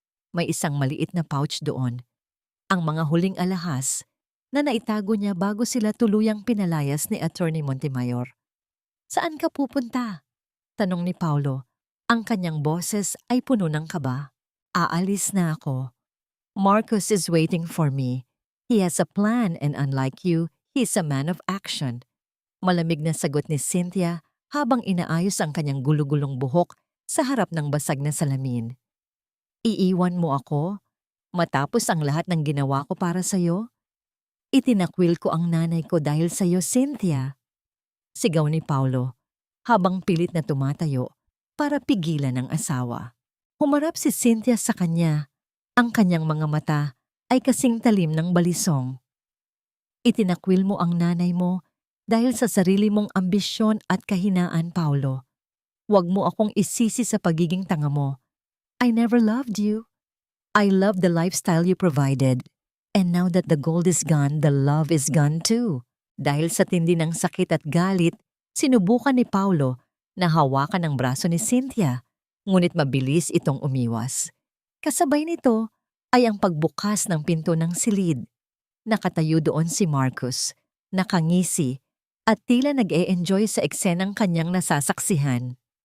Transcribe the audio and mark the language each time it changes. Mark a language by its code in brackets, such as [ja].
[tl] May isang maliit na pouch doon, ang mga huling alahas na naitago niya bago sila tuluyang pinalayas ni Attorney Montemayor. "Saan ka pupunta?" tanong ni Paulo. Ang kanyang boses ay puno ng kaba. "Aalis na ako. [en] Marcus is waiting for me. He has a plan and unlike you, he's a man of action." [tl] Malamig na sagot ni Cynthia habang inaayos ang kanyang gulugulong buhok sa harap ng basag na salamin. "Iiwan mo ako? Matapos ang lahat ng ginawa ko para sa'yo? Itinakwil ko ang nanay ko dahil sa'yo, Cynthia." Sigaw ni Paulo habang pilit na tumatayo para pigilan ang asawa. Humarap si Cynthia sa kanya. Ang kanyang mga mata ay kasing talim ng balisong. "Itinakwil mo ang nanay mo dahil sa sarili mong ambisyon at kahinaan, Paulo. Huwag mo akong isisi sa pagiging tanga mo. [en] I never loved you. I loved the lifestyle you provided. And now that the gold is gone, the love is gone too." [tl] Dahil sa tindi ng sakit at galit, sinubukan ni Paulo na hawakan ang braso ni Cynthia, ngunit mabilis itong umiwas. Kasabay nito ay ang pagbukas ng pinto ng silid. Nakatayo doon si Marcus, nakangisi, at tila nag-e-enjoy sa eksenang kanyang nasasaksihan.